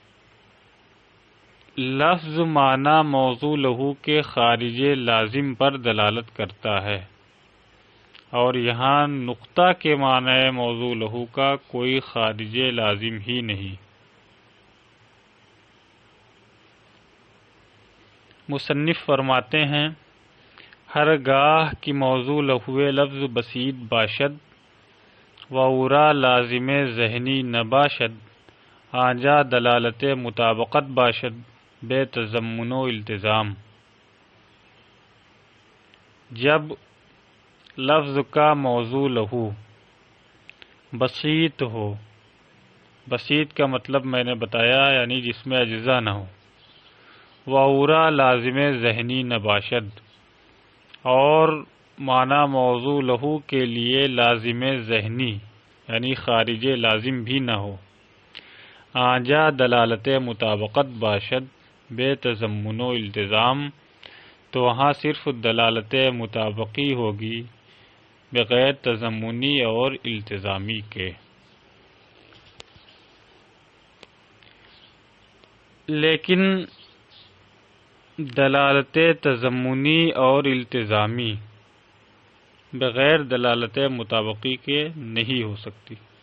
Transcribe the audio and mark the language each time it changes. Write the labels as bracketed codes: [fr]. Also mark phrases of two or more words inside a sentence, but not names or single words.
[ur] لفظ معنی [ar] موضوع لہو [ur] کے خارج لازم پر دلالت کرتا ہے، اور یہاں نقطہ کے معنی [ar] موضوع لہو [ur] کا کوئی خارج لازم ہی نہیں۔ مصنف فرماتے ہیں [fa] ہر گاہ کی [ar] موضوع لہو [fa] لفظ بسیط باشد و اورا لازم ذہنی نباشد آنجا دلالت مطابقت باشد بے تضمن و التزام۔ [ur] جب لفظ کا [ar] موضوع لہو [ur] بسیط ہو، بسیط کا مطلب میں نے بتایا یعنی جس میں اجزا نہ ہو، [fa] وعورا لازم ذہنی نباشد [ur] اور معنی [ar] موضوع لہو [ur] کے لیے لازم ذہنی یعنی خارج لازم بھی نہ ہو، [fa] آنجا دلالت مطابقت باشد بے تضمن و التزام، [ur] تو وہاں صرف دلالت مطابقی ہوگی بغیر تضمنی اور التزامی کے۔ لیکن دلالت تضمنی اور التزامی بغیر دلالت مطابقی کے نہیں ہو سکتی۔